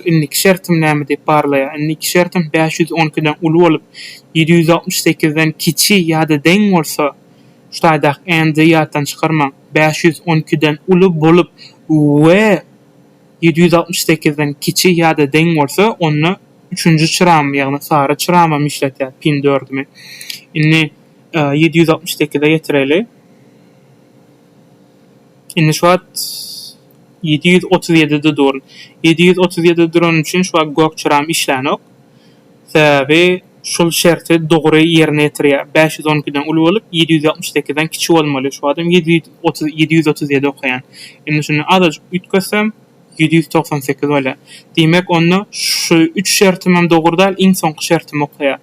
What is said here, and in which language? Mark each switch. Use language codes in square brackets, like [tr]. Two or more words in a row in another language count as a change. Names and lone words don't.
[tk] Indiki şertim näme diýip barlaýar? Indiki şertim 512'den uly bolup 768'den kiçi ýa-da deň bolsa, şutaýda endi ýatdan çykarma 512'den uly bolup we 768'den kiçi ýa-da deň bolsa, onu üçüncü çyram, ýagny sary çyramam işletýär, pin 4'mi. Indi 768'de ýetireli. Indi şu wagt 737'de durun. 737'de duran üçin şu wagt gök çyram işlenok. Sebäbi şol şerti dogry ýerine ýetirýär. 512'den uly bolup 768'den kiçi bolmaly. Şu adam 737 okaýan. Indi şunu azajyk ütkösem 798 bolar. Demek onu şu 3 şertimem dogry däl, iň soňky şertim okaýar.